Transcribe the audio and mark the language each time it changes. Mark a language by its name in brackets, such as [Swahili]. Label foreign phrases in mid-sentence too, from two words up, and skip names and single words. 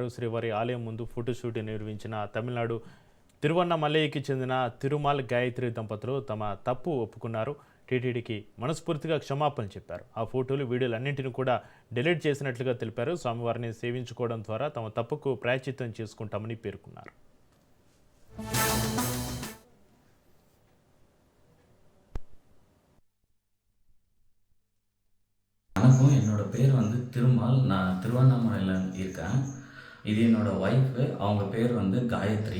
[Telugu] శ్రీవారి ఆలయం ముందు ఫోటోషూట్ నిర్వహించిన తమిళనాడు తిరువన్నమలైకి చెందిన తిరుమల గాయత్రి దంపతులు తమ తప్పు ఒప్పుకున్నారు. టీటీడీకి మనస్ఫూర్తిగా క్షమాపణ చెప్పారు. ఆ ఫోటోలు వీడియోలన్నింటినీ కూడా డిలీట్ చేసినట్లుగా తెలిపారు. స్వామివారిని సేవించుకోవడం ద్వారా తమ తప్పుకు ప్రాయశ్చిత్తం చేసుకుంటామని పేర్కొన్నారు. [Tamil] வணக்கம், என்னோட பேர் வந்து திருமால். நான் திருவண்ணாமலையில் இருக்கேன். இது என்னோட ஒய்ஃபு, அவங்க பேர் வந்து காயத்ரி.